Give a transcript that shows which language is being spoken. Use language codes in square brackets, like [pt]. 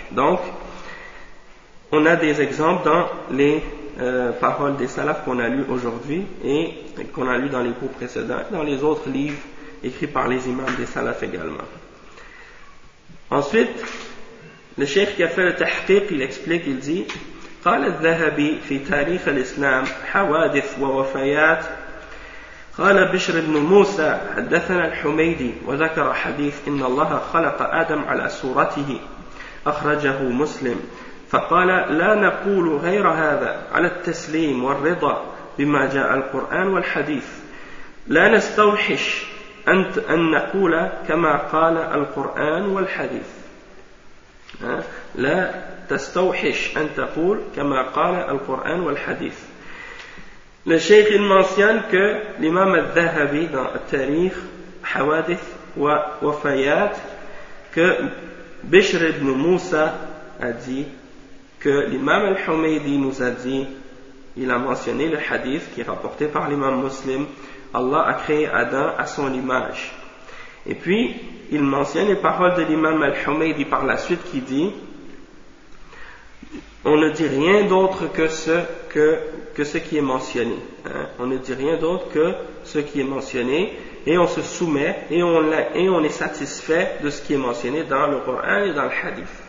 [fr] Donc, on a des exemples dans les paroles des salafs qu'on a lues aujourd'hui et qu'on a lues dans les cours précédents, dans les autres livres écrits par les imams des salafs également. Ensuite, le cheikh qui a fait le tahqiq, il explique, il dit « [ar] قال الذهبي في تاريخ الإسلام حوادث ووفيات قال بشر بن موسى حدثنا الحميدي وذكر حديث إن الله خلق آدم على صورته أخرجه مسلم فقال لا نقول غير هذا على التسليم والرضا بما جاء القرآن والحديث لا نستوحش أنت أن نقول كما قال القرآن والحديث لا تستوحش أن تقول كما قال القرآن والحديث [fr] Le Cheikh il mentionne que l'imam al-Dhahabi dans Tarikh, Hawadith wa Wafayat, que Bishr ibn Musa a dit, que l'imam al-Humaydi nous a dit, il a mentionné le hadith qui est rapporté par l'imam muslim, Allah a créé Adam à son image. Et puis, il mentionne les paroles de l'imam al-Humaydi par la suite qui dit, on ne dit rien d'autre que ce que ce qui est mentionné. Hein. On ne dit rien d'autre que ce qui est mentionné et on se soumet et on est satisfait de ce qui est mentionné dans le Coran et dans le Hadith.